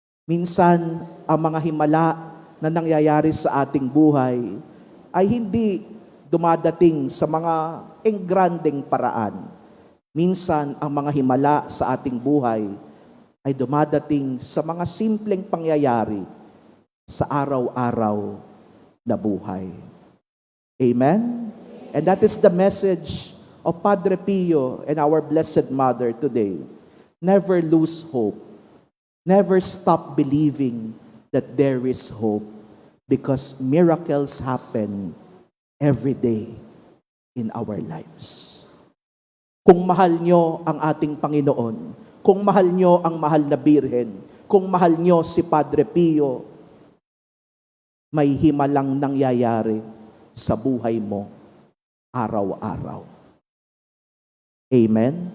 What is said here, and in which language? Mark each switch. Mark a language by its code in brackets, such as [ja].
[tl] Minsan, ang mga himala na nangyayari sa ating buhay ay hindi dumadating sa mga engrandeng paraan. Minsan, ang mga himala sa ating buhay ay dumadating sa mga simpleng pangyayari sa araw-araw na buhay. Amen? [en] And that is the message of Padre Pio and our Blessed Mother today. Never lose hope. Never stop believing that there is hope, because miracles happen every day in our lives. [tl] Kung mahal nyo ang ating Panginoon, kung mahal nyo ang mahal na Birhen, kung mahal nyo si Padre Pio, may himalang nangyayari sa buhay mo araw-araw. Amen?